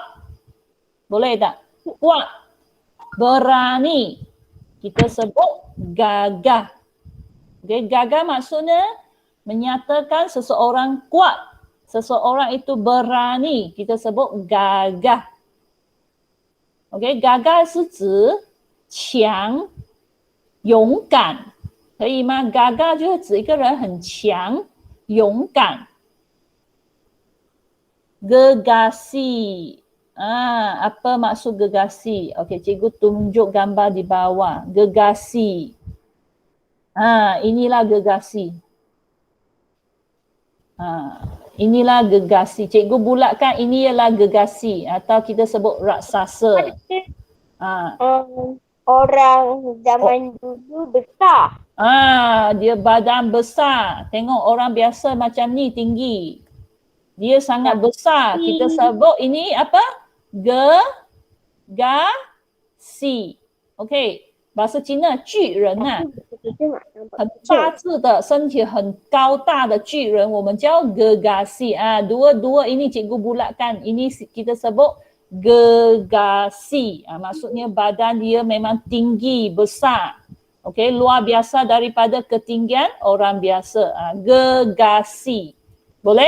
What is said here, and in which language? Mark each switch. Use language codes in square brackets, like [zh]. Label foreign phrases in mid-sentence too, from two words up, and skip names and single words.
[ms] Boleh tak? Kuat. Berani. Kita sebut gagah. Okey, gagah maksudnya menyatakan seseorang kuat. Seseorang itu berani. Kita sebut gagah. [zh] Okey, gagah 是指强、勇敢。可以吗？ Gagah 就是指一个人很强、勇敢。Gegasi. [ms] Apa maksud gegasi? Okey, cikgu tunjuk gambar di bawah. Gegasi. Inilah gegasi. Inilah gegasi. Cikgu bulatkan ini ialah gegasi atau kita sebut raksasa. Orang zaman dulu besar. Dia badan besar. Tengok orang biasa macam ni tinggi. Dia sangat besar. Kita sebut ini apa? Gegasi. Okey. Bahasa Cina, [zh] 巨人啊。很大只的，身体很高大的巨人，我们叫 gegasi. [ms] Dua-dua ini cikgu bulatkan. Ini kita sebut gegasi. Maksudnya badan dia memang tinggi, besar. Okey, luar biasa daripada ketinggian orang biasa. Gegasi. Boleh?